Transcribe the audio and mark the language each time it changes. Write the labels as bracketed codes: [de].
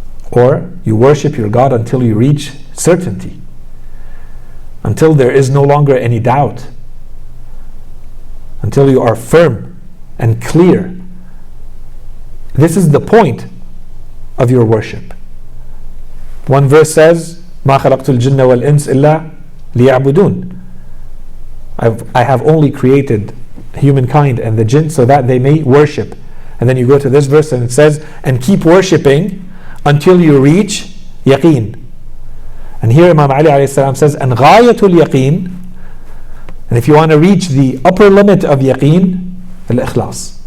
[en] Or you worship your God until you reach certainty. Until there is no longer any doubt. Until you are firm and clear. This is the point of your worship. One verse says, [ar] مَا خَلَقْتُ الْجِنَّ وَالْإِنسِ إِلَّا لِيَعْبُدُونَ. [en] I have only created humankind and the jinn so that they may worship. And then you go to this verse and it says, and keep worshipping until you reach yaqeen. And here Imam Ali alayhi salam says, and [ar] ghayatul yaqeen, [en] and if you want to reach the upper limit of yaqeen, al-ikhlas.